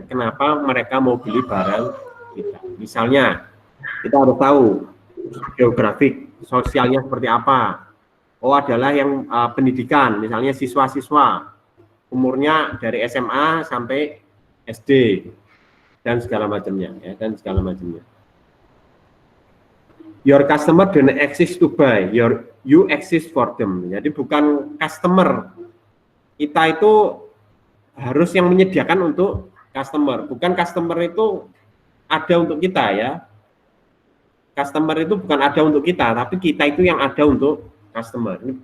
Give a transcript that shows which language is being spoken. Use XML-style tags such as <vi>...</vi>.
<id>Kenapa mereka mau beli barang kita. Misalnya, kita harus tahu geografik, sosialnya seperti apa. Oh, adalah yang pendidikan, misalnya siswa-siswa, umurnya dari SMA sampai SD dan segala macamnya ya, dan segala macamnya.</id> <en>Your customer don't exist to buy, you exist for them.</en> <id>Jadi bukan customer kita itu harus yang menyediakan untuk customer, bukan customer itu ada untuk kita ya. Customer itu bukan ada untuk kita, tapi kita itu yang ada untuk customer.</id>